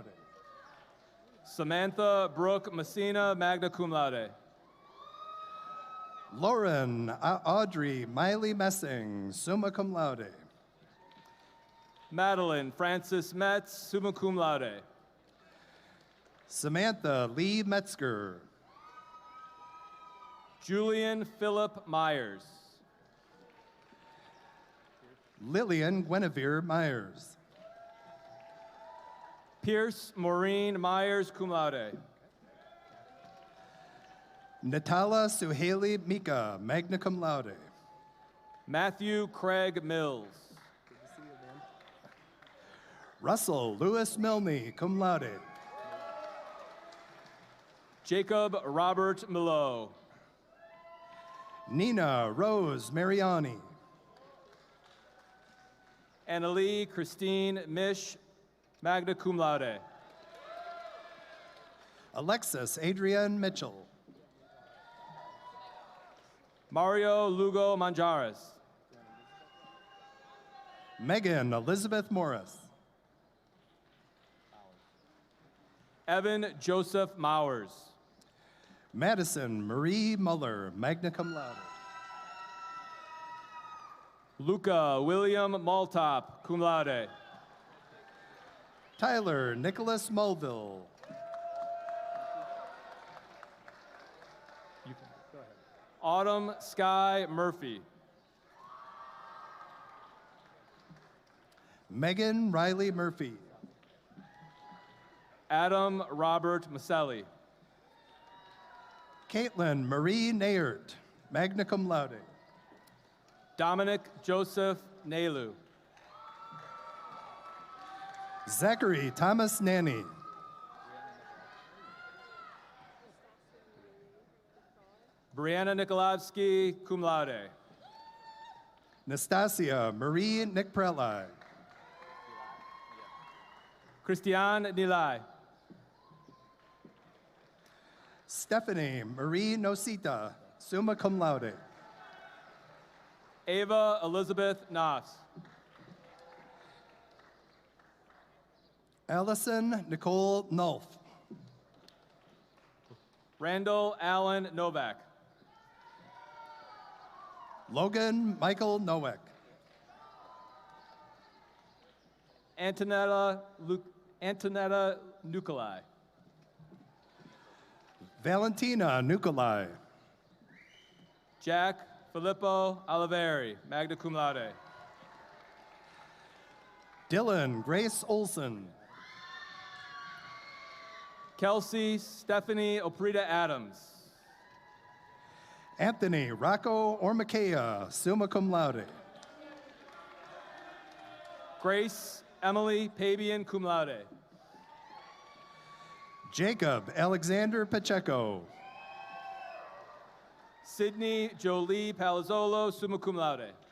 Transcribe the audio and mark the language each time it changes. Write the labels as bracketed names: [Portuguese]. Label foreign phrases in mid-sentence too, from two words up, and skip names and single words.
[English] Samantha Brooke Messina, [Latin] magna cum laude. [English] Lauren Audrey Miley Messing, [Latin] summa cum laude. [English] Madeline Francis Metz, [Latin] summa cum laude. [English] Samantha Lee Metzger. Julian Philip Myers. Lillian Guinevere Myers. Pierce Maureen Myers, [Latin] cum laude. [English] Natala Suhaili Mika, [Latin] magna cum laude. [English] Matthew Craig Mills. Russell Lewis Milne, [Latin] cum laude. [English] Jacob Robert Milo. Nina Rose Mariani. Annalie Christine Mish, [Latin] magna cum laude. [English] Alexis Adrienne Mitchell. Mario Lugo Manjares. Megan Elizabeth Morris. Evan Joseph Mowers. Madison Marie Muller, [Latin] magna cum laude. [English] Luca William Maltop, [Latin] cum laude. [English] Tyler Nicholas Mulville. Autumn Sky Murphy. Megan Riley Murphy. Adam Robert Maselli. Caitlin Marie Nayert, [Latin] magna cum laude. [English] Dominic Joseph Nalu. Zachary Thomas Nanny. Brianna Nikolavsky, [Latin] cum laude. [English] Nastasia Marie Nikpreli. Christian Nilai. Stephanie Marie Nosita, [Latin] summa cum laude. [English] Ava Elizabeth Knopf. Allison Nicole Nulf. Randall Allen Novak. Logan Michael Nowak. Antonetta Nikolai. Valentina Nikolai. Jack Filippo Oliveri, [Latin] magna cum laude. [English] Dylan Grace Olson. Kelsey Stephanie Oprita Adams. Anthony Rocco Ormakea, [Latin] summa cum laude. [English] Grace Emily Pabian, [Latin] cum laude. [English] Jacob Alexander Pacheco. Sydney Jolie Palazzolo, [Latin] summa cum laude.